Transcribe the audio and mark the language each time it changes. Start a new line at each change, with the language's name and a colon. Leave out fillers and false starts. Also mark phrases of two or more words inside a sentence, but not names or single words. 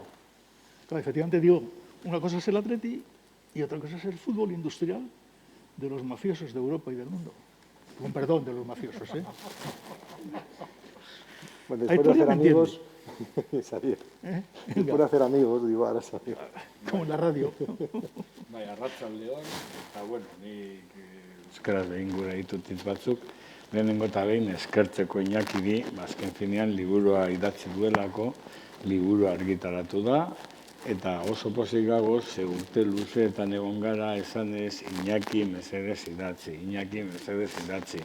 Spanish: Claro, efectivamente digo, una cosa es el Atleti y otra cosa es el fútbol industrial de los mafiosos de Europa y del mundo. Con perdón de los mafiosos, ¿eh? Bueno, después de hacer amigos, después de hacer amigos, digo, ahora sabía. Como en la radio.
Basque: Bai, arratsaldeon, eta bueno, ni euskaraz behin gura ditut hitz batzuk. Lehenengo eta behin eskertzeko Iñakiri, azken finean liburua idatzi duelako, liburua argitaratu da, eta oso pozik gagoz, ze urte luzeetan egon gara esanez Iñaki mesedez idatzi, Iñaki mesedez idatzi.